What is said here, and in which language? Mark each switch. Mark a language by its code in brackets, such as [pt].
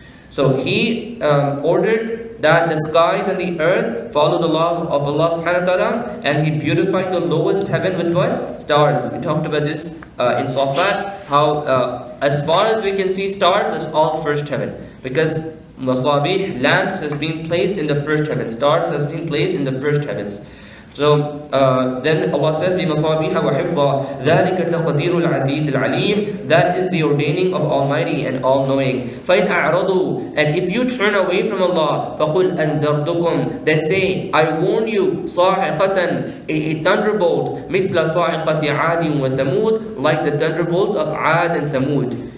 [en] So He ordered that the skies and the earth follow the law of Allah subhanahu wa ta'ala, and He beautified the lowest heaven with what? Stars. We talked about this in Safat, how as far as we can see stars is all first heaven, because masabih, lamps, has been placed in the first heaven. Stars has been placed in the first heavens. So then Allah says, [ar] بِمَصَابِيحَ وَحِفْظًا ذَلِكَ تَقْدِيرُ الْعَزِيزِ الْعَلِيمِ. [en] That is the ordaining of Almighty and All-Knowing. [ar] فَإِنْ أَعْرَضُوا. [en] And if you turn away from Allah, [ar] فَقُلْ أَنذَرْتُكُمْ. [en] Then say, I warn you, [ar] صَاعِقَةً, [en] a thunderbolt, [ar] مِثْلَ صَاعِقَةِ عَادٍ وَثَمُودٍ, [en] like the thunderbolt of Ad and Thamud.